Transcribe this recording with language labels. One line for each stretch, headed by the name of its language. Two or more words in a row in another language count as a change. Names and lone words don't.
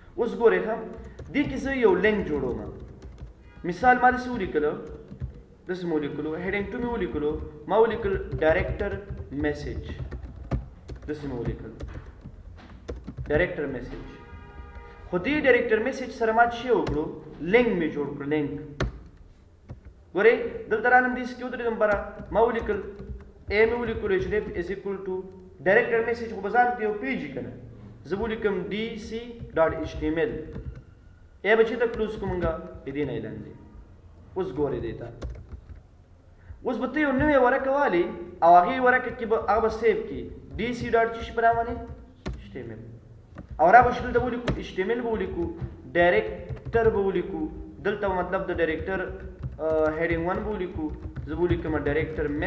Pashto: اوس ګورئ ښه دې کې زه یو لینک جوړوم مثال ما داسې ولیکلو داسې مو ولیکلو هیډینګ 2 مې ولیکلو ما ولیکل
English: director message
Pashto: داسې مې ولیکل
English: director message
Pashto: خو دې ډایرکټر میسج سره ما څه وکړو لینک مې جوړ کړو لینک ګورئ دلته رانم دې کې ودرېدم بره ما ولیکل اے مې ولیکلو
English: href is equal to director message
Pashto: خو به ځان کې یو پیج کنه زه به ولیکم dc.html اے به چېرته کلوز کومږه دې نه لاندې اوس ګورئ دې ته اوس به ته یو نوې ورقه والې او هغې ورقه کې به هغه به سیف کړي dc ډاټ څه شي په نام باندې html او را به دلته ولیکو html به ولیکو ډایرکټر به ولیکو دلته مطلب د ډایرکټر هیډینګ 1 به ولیکو زه به ولیکم ډایرکټر